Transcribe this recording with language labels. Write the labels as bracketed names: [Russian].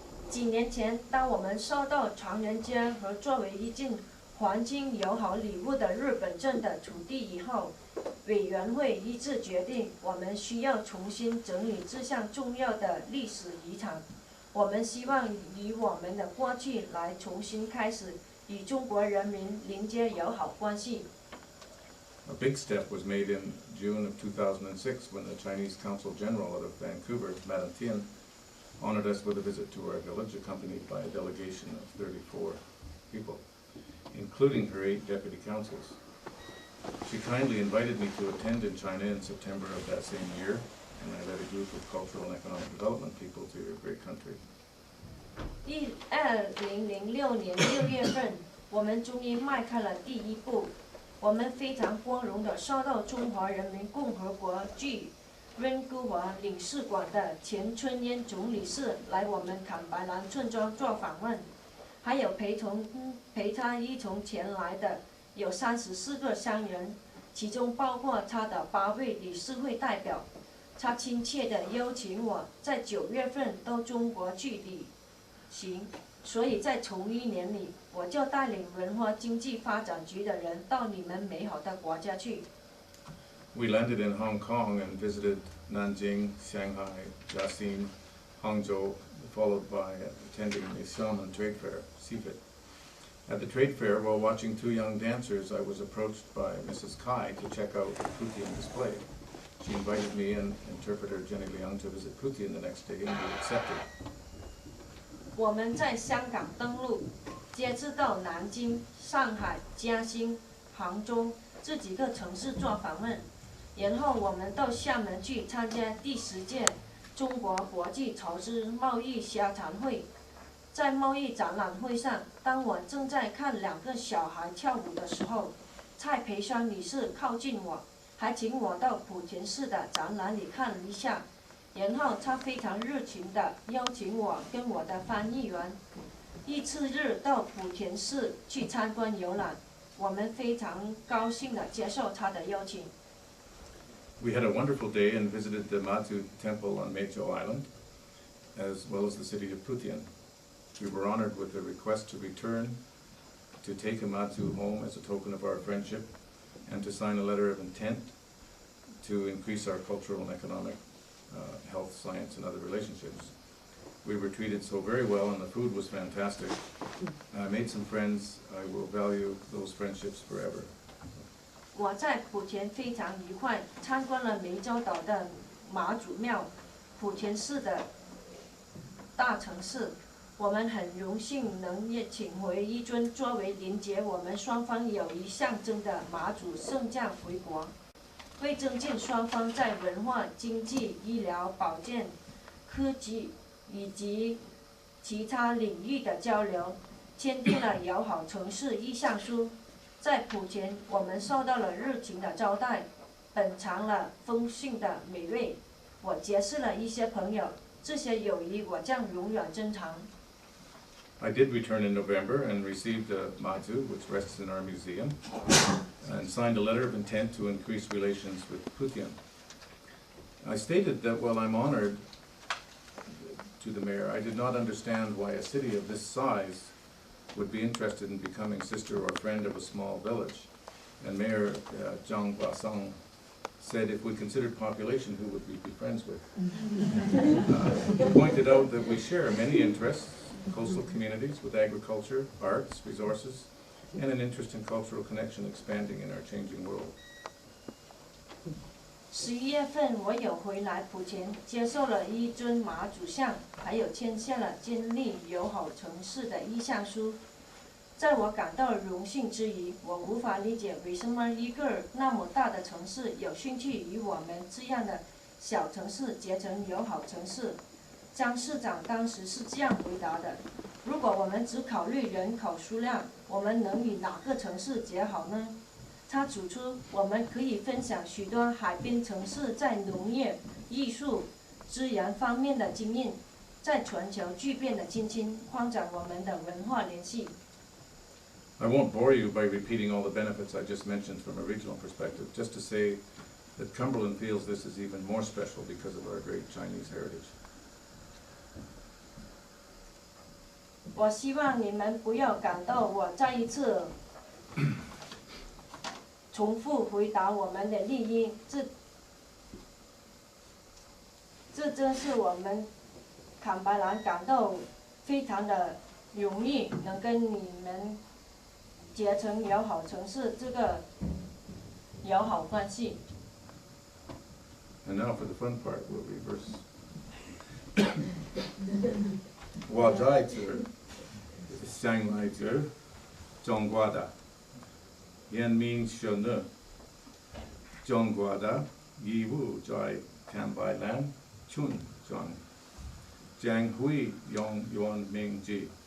[Chinese] 几年前，当我们收到长人街和作为一件环境友好礼物的日本镇的土地以后，委员会一致决定，我们需要重新整理这项重要的历史遗产。我们希望以我们的过去来重新开始与中国人民连接友好关系。 [English] A big step was made in June of 2006 when the Chinese Consul General out of Vancouver, Madame Tian, honored us with a visit to our village, accompanied by a delegation of 34 people, including her 8 deputy consuls. She kindly invited me to attend in China in September of that same year, and I led a group of cultural and economic development people to your great country. [Chinese] 2006年6月份，我们终于迈开了第一步。我们非常光荣地受到中华人民共和国驻温哥华领事馆的前春燕总领事来我们坎白兰村庄做访问，还有陪他一同前来的有34个商人，其中包括他的8位理事会代表。他亲切地邀请我在9月份到中国去旅行，所以在同一年里，我就带领文化经济发展局的人到你们美好的国家去。 [English] We landed in Hong Kong and visited Nanjing, Shanghai, Jiaxing, Hangzhou, followed by attending the Xiamen Trade Fair, CFIT. At the trade fair, while watching 2 young dancers, I was approached by Mrs. Kai to check out the Putian display. She invited me and interpreter Jenny Leung to visit Putian the next day, and we accepted. [Chinese] 我们在香港登陆，接着到南京、上海、嘉兴、杭州这几个城市做访问，然后我们到厦门去参加第10届中国国际投资贸易沙谈会。在贸易展览会上，当我正在看2个小孩跳舞的时候，蔡培山女士靠近我，还请我到莆田市的展览里看一下。然后他非常热情地邀请我跟我的翻译员一次日到莆田市去参观游览，我们非常高兴地接受他的邀请。 [English] We had a wonderful day and visited the Matu Temple on Meicho Island, as well as the city of Putian. We were honored with a request to return to take a Matu home as a token of our friendship and to sign a letter of intent to increase our cultural and economic health, science, and other relationships. We were treated so very well, and the food was fantastic. I made some friends. I will value those friendships forever. [Chinese] 我在莆田非常愉快，参观了湄洲岛的妈祖庙，莆田市的大城市。我们很荣幸能也请回一尊作为连结我们双方友谊象征的妈祖圣将回国。为增进双方在文化、经济、医疗、保健、科技以及其他领域的交流，签订了友好城市意向书。在莆田，我们受到了热情的招待，品尝了丰盛的美味。我结识了一些朋友，这些友谊我将永远珍藏。 [English] I did return in November and received a Matu, which rests in our museum, and signed a letter of intent to increase relations with Putian. I stated that while I'm honored to the mayor, I did not understand why a city of this size would be interested in becoming sister or friend of a small village. And Mayor Zhang Guasang said, if we considered population, who would we be friends with? He pointed out that we share many interests, coastal communities with agriculture, arts, resources, and an interest in cultural connection expanding in our changing world. [Chinese] 11月份，我有回来莆田，接受了一尊妈祖像，还有签下了建立友好城市的意向书。在我感到荣幸之余，我无法理解为什么一个那么大的城市有兴趣与我们这样的小城市结成友好城市。张市长当时是这样回答的：如果我们只考虑人口数量，我们能与哪个城市结好呢？他指出，我们可以分享许多海滨城市在农业、艺术、资源方面的经验，在全球巨变的今天，扩展我们的文化联系。 [English] I won't bore you by repeating all the benefits I just mentioned from a regional perspective, just to say that Cumberland feels this is even more special because of our great Chinese heritage. [Chinese] 我希望你们不要感到我再一次重复回答我们的利益，这真是我们坎白兰感到非常的荣誉，能跟你们结成友好城市这个友好关系。 [English] And now for the fun part, we'll reverse. [Chinese] 我在这向来这中国的人民说呢，中国的义务在坎白兰村庄将会用原名字，